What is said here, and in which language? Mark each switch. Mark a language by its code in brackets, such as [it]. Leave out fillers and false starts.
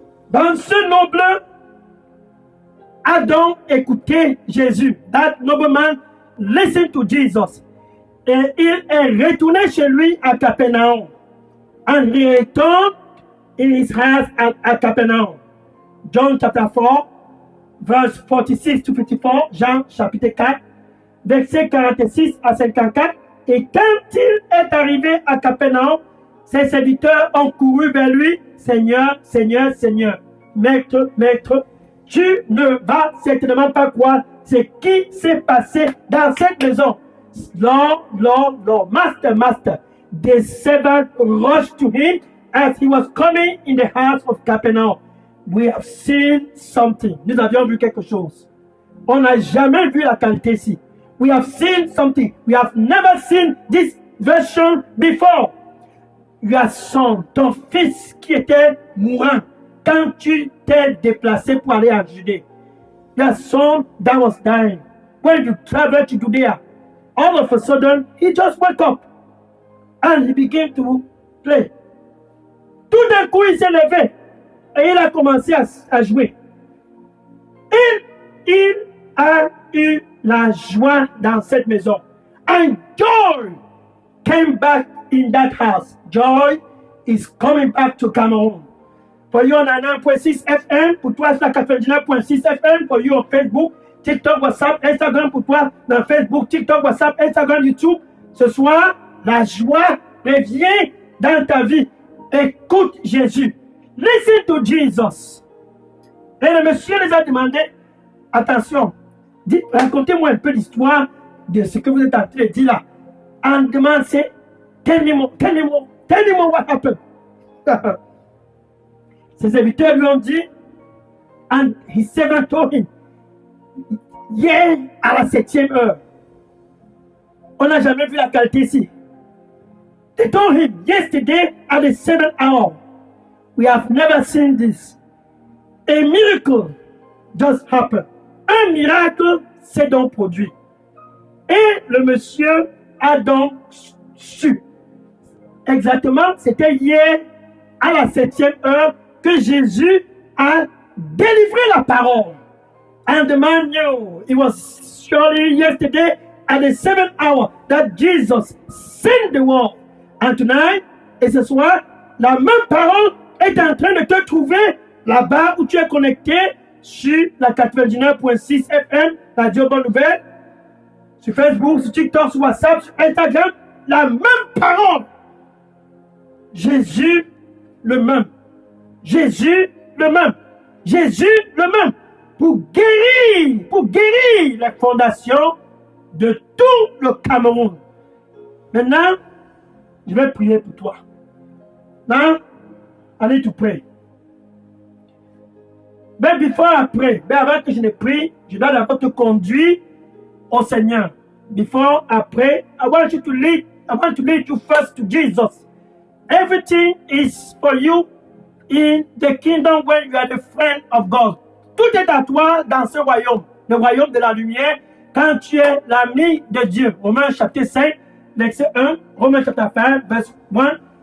[fr] Dans ce noble, Adam écoutait Jésus. [en] That nobleman listened to Jesus. [fr] Et il est retourné chez lui à Capernaum. [en] And he returned in his house at Capernaum. John chapter 4, verse 46 to 54. [fr] Jean chapitre 4, verset 46 à 54. Et quand il est arrivé à Capernaum, ses serviteurs ont couru vers lui. Seigneur, Seigneur, Seigneur, Maître, Maître, tu ne vas certainement pas croire ce qui s'est passé dans cette maison. [en] Lord, Lord, Lord, Master, Master. The servant rushed to him as he was coming in the house of Capernaum, we have seen something. [fr] Nous avions vu quelque chose. On n'a jamais vu la qualité ici. [en] We have seen something. We have never seen this version before. Your son, [fr] ton fils qui était mourant, quand tu t'es déplacé pour aller en Judée. [en] Your son that was dying. When you traveled to Judea, all of a sudden, he just woke up and he began to play. [fr] Tout d'un coup, il s'est levé et il a commencé à jouer. Il a eu la joie dans cette maison. [en] And joy came back in that house. Joy is coming back to Cameroon. For you on 9.6 FM, [fr] pour toi c'est la 99.6 FM, [en] for you on Facebook, TikTok, WhatsApp, Instagram, [fr] pour toi dans Facebook, TikTok, WhatsApp, Instagram, YouTube. Ce soir, la joie revient dans ta vie. Écoute Jésus. [en] Listen to Jesus. [fr] Et le monsieur les a demandé, attention, racontez-moi un peu l'histoire de ce que vous êtes en train de dire là. En demande, c'est [en] tell me more what happened. [fr] Ses serviteurs lui ont dit, [en] and his servant told him, [fr] hier à la 7e heure, on n'a jamais vu la qualité ici. [en] They told him, yesterday at the 7th hour, we have never seen this. A miracle just happened. [fr] Un miracle s'est donc produit. Et le monsieur a donc su. Exactement, c'était hier à la 7e heure que Jésus a délivré la parole. [en] And the man knew it was surely yesterday at the 7th hour that Jesus sent the word. And tonight, [fr] et ce soir, la même parole est en train de te trouver là-bas où tu es connecté sur la 99.6 FM, Radio Bonne Nouvelle, sur Facebook, sur TikTok, sur WhatsApp, sur Instagram, la même parole. Jésus le même. Jésus le même. Jésus le même. Pour guérir les fondations de tout le Cameroun. Maintenant, je vais prier pour toi. [en] Now, I need to pray. But before I pray, [fr] avant que je ne prie, je dois d'abord te conduire au Seigneur. [en] Before I pray, I want to lead you first to Jesus. Everything is for you in the kingdom when you are the friend of God. [fr] Tout est à toi dans ce royaume, le royaume de la lumière, quand tu es l'ami de Dieu. Romains chapitre 5, verset 1, Romains chapitre 5, verset 1.